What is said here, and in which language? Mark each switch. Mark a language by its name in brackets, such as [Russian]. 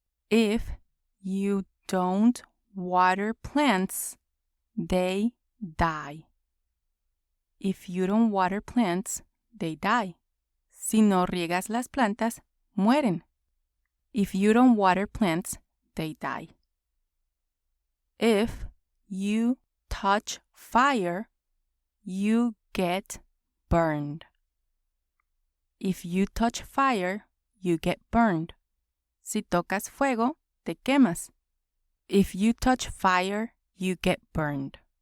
[English] If you don't water plants, they die. If you don't water plants, they die. [Spanish] Si no riegas las plantas, mueren. [English] If you don't water plants, they die. If you touch fire, you get burned. If you touch fire, you get burned. [Spanish] Si tocas fuego, te quemas. [English] If you touch fire, you get burned.